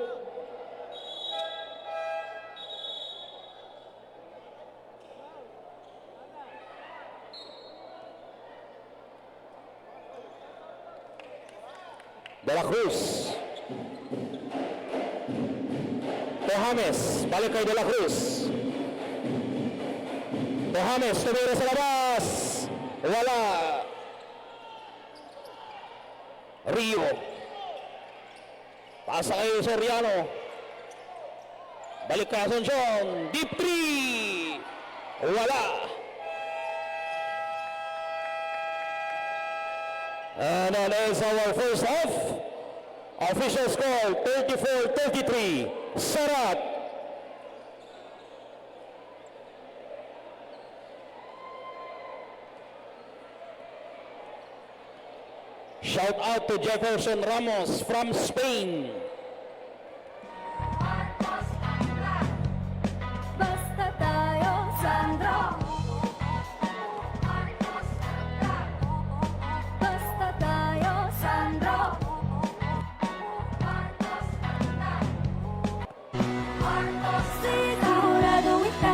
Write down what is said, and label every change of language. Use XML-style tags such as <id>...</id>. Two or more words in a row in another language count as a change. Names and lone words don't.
<tl>De La Cruz. To James. Balik kay De La Cruz. To James. Tumira sa labas. Wala. Rio. Pasa kay Soriano. Balik kay Asuncion. Deep 3. Wala.</tl> <en>And that is our first half. Official score 34-33. Sarat. Shout out to Jefferson Ramos from Spain.</en> <tl>Basta tayo, Sandro. Basta tayo, Sandro. Sigurado ika.</tl>